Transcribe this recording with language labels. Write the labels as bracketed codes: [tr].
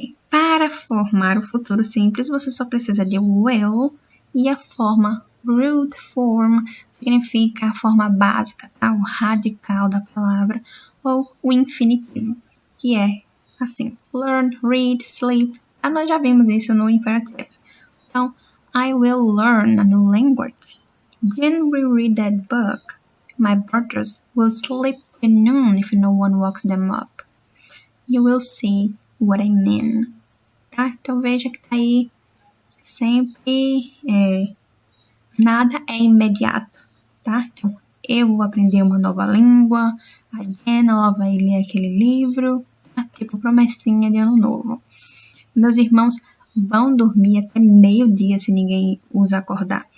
[pt] Para formar o futuro simples, você só precisa de will e a forma root form significa a forma básica, tá? O radical da palavra, ou o infinitivo, que é assim, learn, read, sleep. Nós já vimos isso no imperativo. Então, [en] I will learn a new language. When we read that book, my brothers will sleep at noon if no one wakes them up. You will see what I mean. [pt] Tá? Então, veja que tá aí sempre nada é imediato, tá? Então, eu vou aprender uma nova língua, a Jen, ela vai ler aquele livro, tá? Tipo promessinha de ano novo. Meus irmãos vão dormir até meio-dia se ninguém os acordar.